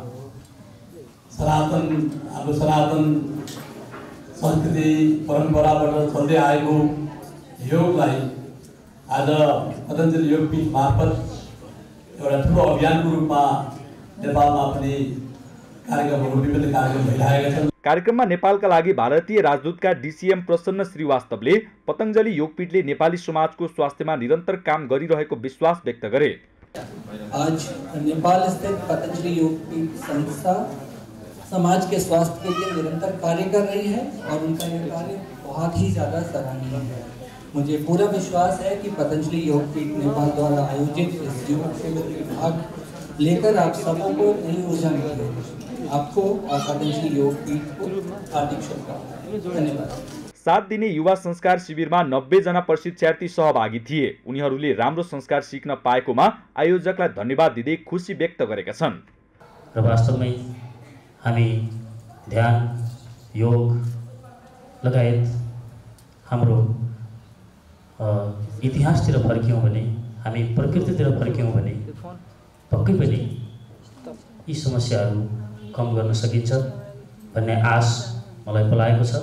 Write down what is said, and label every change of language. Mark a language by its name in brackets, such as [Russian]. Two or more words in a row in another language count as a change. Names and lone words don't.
[Nepali] हाम्रो सनातन संस्कृति परम्पराबाट चल्दै आएको योगलाई आज पतञ्जलि योगपीठ मार्फत एउटा ठुलो अभियानको रूपमा नेपालमा पनि विभिन्न कार्यक्रम भइरहेका छन्। कार्यक्रममा नेपालका लागि भारतीय राजदूतका डीसीएम प्रसन्न श्रीवास्तवले पतञ्जलि योगपीठले नेपाली समाजको स्वास्थ्यमा निरन्तर काम गरिरहेको विश्वास व्यक्त गरे। [Hindi] आज नेपाल स्थित पतंजलि योगपीठ संस्था समाज के स्वास्थ्य के लिए निरंतर कार्य कर रही है और उनका यह कार्य बहुत ही ज़्यादा सराहनीय है। मुझे पूरा विश्वास है कि पतंजलि योगपीठ नेपाल द्वारा आयोजित इस योग शिविर में भाग लेकर आप सबों को नई ऊर्जा मिलेगी। आपको और पतंजलि योगपीठ को हार्दिक शुभकामनाएं। धन्यवाद। [Nepali] 7 दिने युवा संस्कार शिविरमा 90 जना प्रशिक्षार्थी सहभागी थिए। उनीहरूले राम्रो संस्कार सिक्न पाएकोमा आयोजकलाई धन्यवाद दिँदै खुसी व्यक्त गरेका छन्। र वास्तवमै हामी ध्यान, योग लगायत हाम्रो इतिहासतिर फर्क्यौँ भने, हामी प्रकृतितिर फर्क्यौँ भने पक्कै पनि यी समस्याहरू कम गर्न सकिन्छ भन्ने आश मलाई पलाएको छ।